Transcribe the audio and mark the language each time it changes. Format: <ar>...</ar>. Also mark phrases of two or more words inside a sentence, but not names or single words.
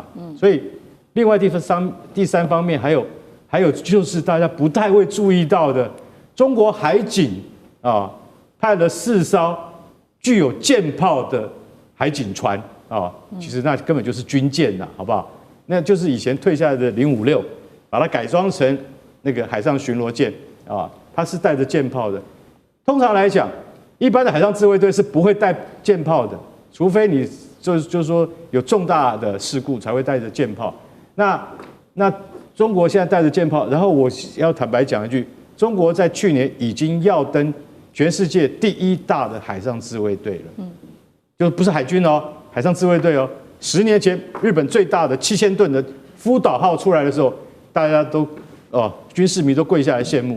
<zh>所以另外第三方面還有就是大家不太會注意到的，中國海警啊派了4艘具有艦炮的海警船啊，其實那根本就是軍艦吶，好不好？那就是以前退下來的056，把它改裝成那個海上巡邏艦啊，它是帶着艦炮的。通常來講，一般的海上自衛隊是不會帶艦炮的，除非你就是說有重大的事故才會帶着艦炮。那中國現在帶着艦炮，然後我要坦白講一句，中國在去年已經要登全世界第1大的海上自衛隊了，就不是海軍哦，海上自衛隊哦。10年前日本最大的7000噸的福島號出來的時候，大家都軍事迷都跪下來羨慕。</zh>